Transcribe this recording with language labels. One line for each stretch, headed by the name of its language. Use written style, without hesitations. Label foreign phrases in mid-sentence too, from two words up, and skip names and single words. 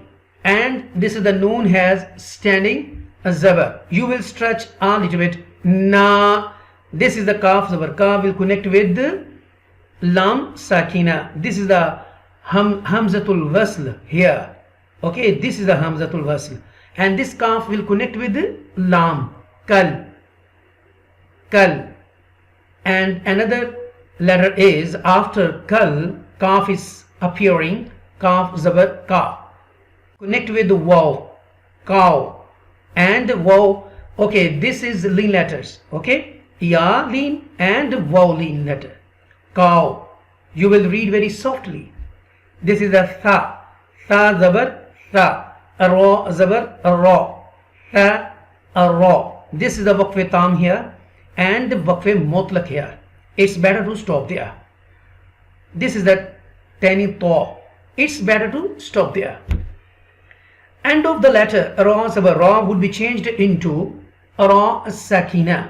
English: And this is the Noon has standing Zabar. You will stretch a little bit. Na. This is the Kaf Zabar. Kaf will connect with the Lam Sakina. This is the
Arabic: همزة الوصل
English: here. Okay, this is the
Arabic: همزة الوصل.
English: And this Kaf will connect with the Lam. Kal. Kal. And another letter is after Kal, Kaf is appearing. Kaf Zabar Ka. Connect with the Waw. Cow. And Waw. Okay, this is lean letters. Okay. Ya lean and Waw lean letter. Cow. You will read very softly. This is the Tha. Tha Zabar Tha. Ra Zabar Ra. Tha Ra. This is the
Arabic: وقف تام
English: here and the
Arabic: وقف مطلق
English: here. It's better to stop there. This is the Tani Ta. It's better to stop there. End of the letter Ra Zabar Ra would be changed into Ra Sakina.